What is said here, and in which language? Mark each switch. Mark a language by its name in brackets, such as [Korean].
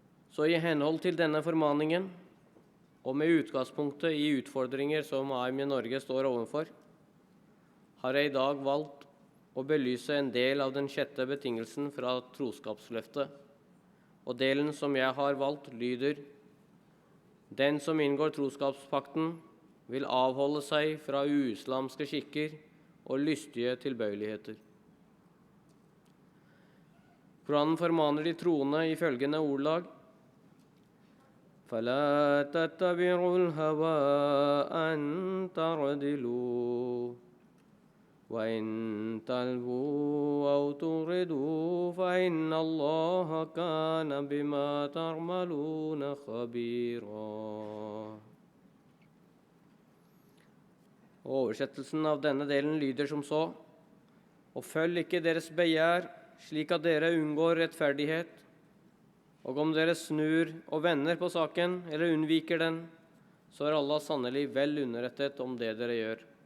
[Norwegian] Så i henhold til denne formaningen, og med utgangspunktet i utfordringer som AIM i Norge står overfor, har jeg i dag valgt å belyse en del av den 6. betingelsen fra troskapsløftet, og delen som jeg har valgt lyder: Den som inngår troskapspakten vil avholde seg fra uislamske skikker og lystige tilbøyeligheter. Koranen formaner de troende i følgende ordlag: [Arabic] فَلَا تَتَّبِعُوا الْهَوَىٰ أَن تَعْدِلُوا وَإِن تَلْوُوا أَوْ تُعْرِضُوا فَإِنَّ اللَّهَ كَانَ بِمَا تَعْمَلُونَ خَبِيرًا. [Norwegian] Oversettelsen av denne delen lyder som så: Og følg ikke deres begjær, slik at dere unngår rettferdighet, og om dere snur og vender på saken, eller unnviker den, så er Allah sannelig vel underrettet om det dere gjør.